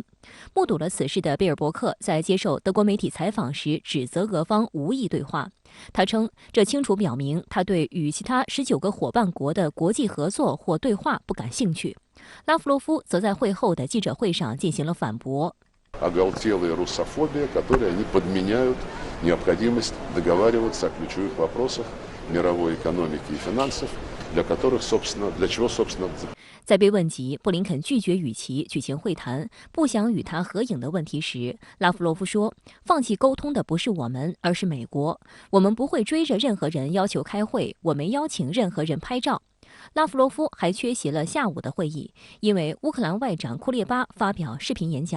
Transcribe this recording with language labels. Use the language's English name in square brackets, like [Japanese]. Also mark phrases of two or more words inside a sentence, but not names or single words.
[Chinese] 目睹了此事的贝尔伯克在接受德国媒体采访时指责俄方无意对话。他称，这清楚表明他对与其他19个伙伴国的国际合作或对话不感兴趣。拉夫罗夫则在会后的记者会上进行了反驳。 [Russian] оголтелая русофобия, которой они подменяют необходимость договариваться о ключевых вопросах мировой экономики и финансов, для чего, собственно, [Chinese] 在被问及布林肯拒绝与其举行会谈、不想与他合影的问题时，拉夫罗夫说：“放弃沟通的不是我们，而是美国。我们不会追着任何人要求开会，我没邀请任何人拍照。” 拉夫罗夫还缺席了下午的会议，因为乌克兰外长库列巴发表视频演讲。